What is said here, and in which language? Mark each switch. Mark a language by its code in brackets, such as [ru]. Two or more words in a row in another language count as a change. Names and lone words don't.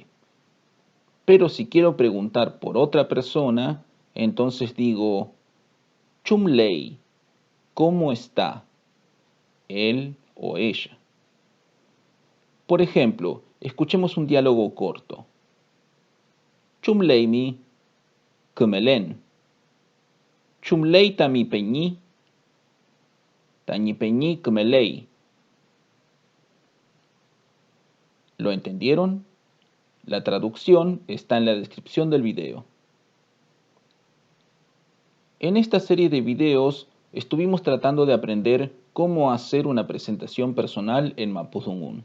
[es] Pero si quiero preguntar por otra persona, entonces digo, Chumlei, ¿cómo está? Él o ella. Por ejemplo, escuchemos un diálogo corto. [arn] Chumleimi, Kmelen. Chumlei tami peñi. Tañi peñi Kmelei. [es] ¿Lo entendieron? La traducción está en la descripción del video. En esta serie de videos estuvimos tratando de aprender cómo hacer una presentación personal en Mapudungun.